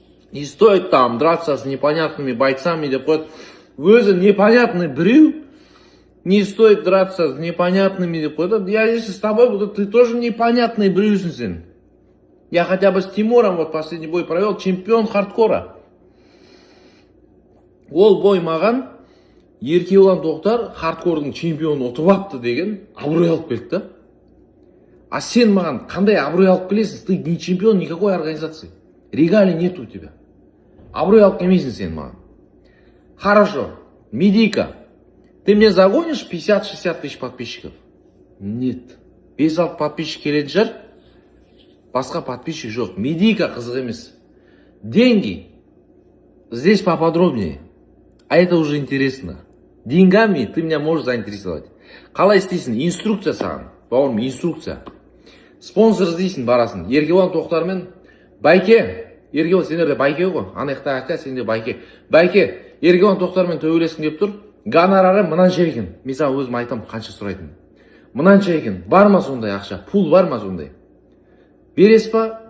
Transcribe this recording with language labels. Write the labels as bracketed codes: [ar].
[ru] Не стоит там драться с непонятными бойцами [kk] деп қояды. Өзі непонятный біреу, [ru] не стоит драться с непонятными деп қояды. Я если с тобой буду, ты тоже непонятный [kk] біреусің сен. [ru] Я хотя бы с Тимуром вот последний бой провел, чемпион хардкора. [kk] Ол бой маған Еркебулан Тоқтар хардкордың чемпионы ұтып апты деген абырой алып келді да. А сен маған қандай абырой алып келесің? [ru] Ты не чемпион никакой организации. Регалий нет у тебя. [kk] Абырой алып келмейсің сен маған. [ru] Хорошо. Медика. Ты мне загонишь 50-60 тысяч подписчиков? Нет. [kk] 5-6 подписчик келетін шығар. Басқа подписчик жоқ. Медика қызық емес. Деньги. [ru] Здесь поподробнее. А это уже интересно. Деньгами ты меня можешь заинтересовать. [kk] Қалай істейсің? Инструкция саған. Бауырым, инструкция. Спонсор іздейсің барасын. Еркебулан Тоқтармен Байке. Еркебулан сендерде Байке ғой. Анаяқта ака, сенде Байке. Байке, Еркебулан Тоқтармен төбелескің деп тұр. Гонорары мынанша екен. Мен саған өзім айтам қанша сұрайтын. Мынанша екен. Бар ма сондай ақша? Пул бар ма сондай? Берес па?